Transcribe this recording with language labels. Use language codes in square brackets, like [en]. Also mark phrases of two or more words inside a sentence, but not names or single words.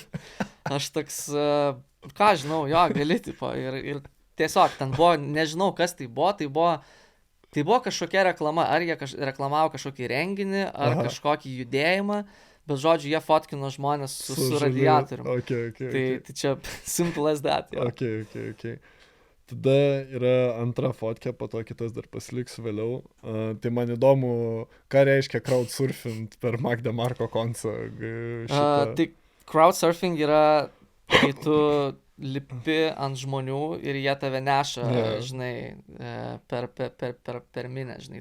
[lt] Aš toks, ką žinau, jo, gali, tipo, ir tiesiog ten buvo, nežinau, kas tai buvo kažkokia reklama, ar jie reklamavo kažkokį renginį, ar kažkokį judėjimą, bet žodžiu, jie fotkino žmonės su radiatorium. Okay. Tai čia [en] simple as that. [lt] Jo. Okay. Tada yra antra fotkė, po to kitas dar pasiliksiu vėliau. Tai man įdomu, ką reiškia crowdsurfing per Magda Marko koncą. Tai crowdsurfing yra, kai tu lipi ant žmonių ir jie tave neša, žinai, per minę, žinai.